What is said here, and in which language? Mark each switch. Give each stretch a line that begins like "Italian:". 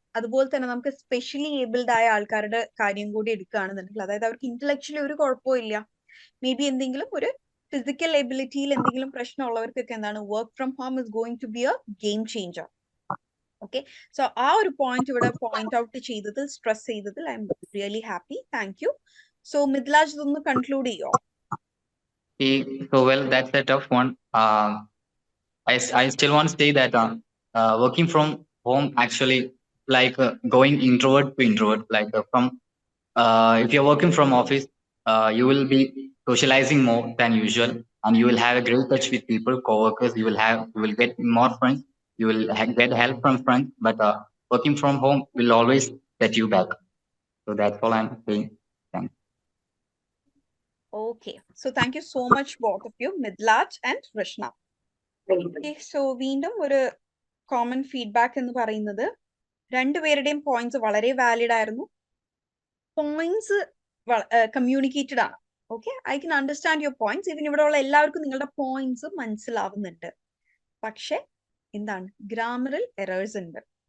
Malayalam: അതുപോലെ തന്നെ നമുക്ക് സ്പെഷ്യലി ഏബിൾഡ് ആയ ആൾക്കാരുടെ കാര്യം കൂടി എടുക്കുകയാണെന്നുണ്ടെങ്കിൽ, അതായത് അവർക്ക് ഇന്റലക്ച്വലി ഒരു കുഴപ്പമില്ല, മേ ബി എന്തെങ്കിലും ഒരു ഫിസിക്കൽ എബിലിറ്റിയിൽ എന്തെങ്കിലും പ്രശ്നമുള്ളവർക്കൊക്കെ എന്താണ്
English: Work from home is going to be a game changer.
Malayalam: Okay, so ആ ഒരു പോയിന്റ് ഇവിടെ പോയിന്റ് ഔട്ട് ചെയ്തതിൽ, സ്ട്രെസ് ചെയ്തതിൽ
English: I am really happy. Thank you. So Mithilaj
Malayalam: ഇതൊന്ന് കൺക്ലൂഡ് ചെയ്യോ?
English: So well, that's a tough one. I still want to say that working from home actually like going introvert to introvert. Like if you're working from office, you will be socializing more than usual, and you will have a great touch with people, co-workers. You will get more friends. You will get help from friends. But working from home will always set you back. So that's all I'm saying. Thanks. Okay, so thank you so much both of you, Midlaj and Rishna.
Malayalam: Okay, so വീണ്ടും ഒരു common feedback എന്ന് പറയുന്നത് രണ്ടുപേരുടെയും points വളരെ valid ആയിരുന്നു.
English: Points communicated ആണ്. Okay, I can understand your points.
Malayalam: ഇവൻ ഇവിടെ ഉള്ള എല്ലാവർക്കും നിങ്ങളുടെ പോയിന്റ്സ് മനസ്സിലാവുന്നുണ്ട്. പക്ഷെ എന്താണ്, ഗ്രാമറിൽ എറേഴ്സ് ഉണ്ട്.